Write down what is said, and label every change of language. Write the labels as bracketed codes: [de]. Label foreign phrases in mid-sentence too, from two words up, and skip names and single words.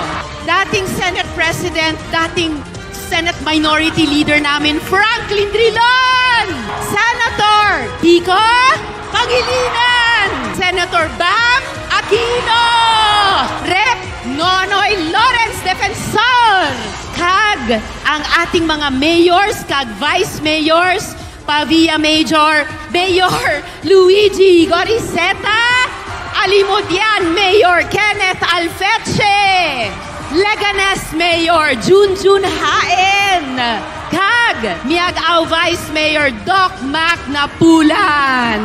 [tl] Dating [en] Senate President, [tl] dating [en] Senate Minority Leader [tl] namin, Franklin Drilon! Senator Kiko Pangilinan! Senator Bam Aquino! Rep Nonoy Lawrence Defensor! [hil] Kag ang ating mga mayors, kag [en] vice mayors, [hil] Pavia Major, Mayor Luigi Goriseta, Alimudian Mayor Kenneth Alfeche, Leganes Mayor Junjun Haen, kag Miag-Aw Vice Mayor Doc Mac Napulan.